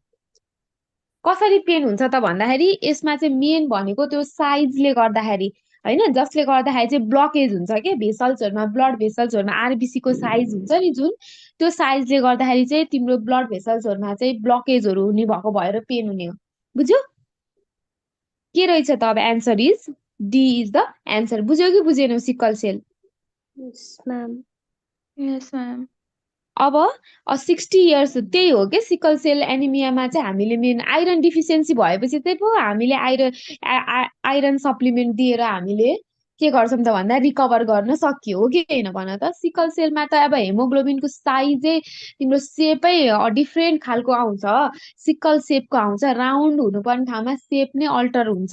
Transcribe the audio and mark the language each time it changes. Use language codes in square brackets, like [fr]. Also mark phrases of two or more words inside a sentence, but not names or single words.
[ne] कसरी पेन हुन्छ त भन्दाखेरि यसमा चाहिँ मेन भनेको त्यो साइजले गर्दाखेरि होइन जसले गर्दाखेरि चाहिँ ब्लकेज हुन्छ के [en] vesselsहरूमा blood vesselsहरूमा RBC [ne] को साइज हुन्छ नि जुन त्यो साइजले गर्दाखेरि चाहिँ तिम्रो [en] blood vesselsहरूमा [ne] चाहिँ ब्लकेजहरू हुने भएको भएर पेन हुने हो बुझ्यौ के रहेछ त अब [en] answer is D is the answer [ne] बुझ्यौ कि बुझेनौ [en] sickle cell Yes, ma'am. Yes, ma'am. [ne] अब 60 इयर्स त्यही हो के [en] sickle cell anemiaमा [ne] चाहिँ हामीले मेन [en] iron deficiency [ne] भएपछि त्यही पो हामीले [en] iron supplement [ne] दिएर हामीले के गर्छौँ त भन्दा रिकभर गर्न सकियो हो कि होइन भन त [en] sickle cellमा [ne] त अब हेमोग्लोबिनको साइजै तिम्रो सेपै डिफ्रेन्ट खालको आउँछ [en] sickle shapeको [ne] आउँछ राउन्ड हुनुपर्ने ठाउँमा सेप नै अल्टर हुन्छ